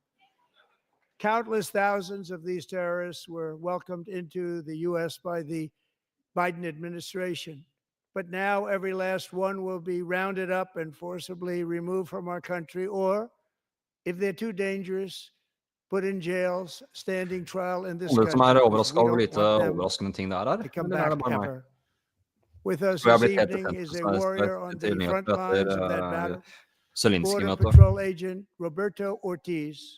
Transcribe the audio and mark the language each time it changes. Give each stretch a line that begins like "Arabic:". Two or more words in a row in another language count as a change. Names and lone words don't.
English: Countless thousands of these terrorists were welcomed into the U.S. by the Biden administration. But now every last one will be rounded up and forcibly removed from our country, or, if they're too dangerous, put in jails, standing trial in this
Norwegian: Alle som
English: country.
Norwegian: er
English: because we
Norwegian: overraska over hvor
English: don't
Norwegian: lite
English: want them
Norwegian: overraskende ting det er her?
English: to come
Norwegian: Eller er det
English: back
Norwegian: bare meg?
English: ever. With us
Norwegian: Tror jeg har
English: this
Norwegian: blitt helt
English: evening
Norwegian: betent
English: is a
Norwegian: med
English: warrior on the front
Norwegian: nyheter
English: lines of that battle,
Norwegian: etter Zelenskyj-møtet.
English: Border Patrol Agent Roberto Ortiz.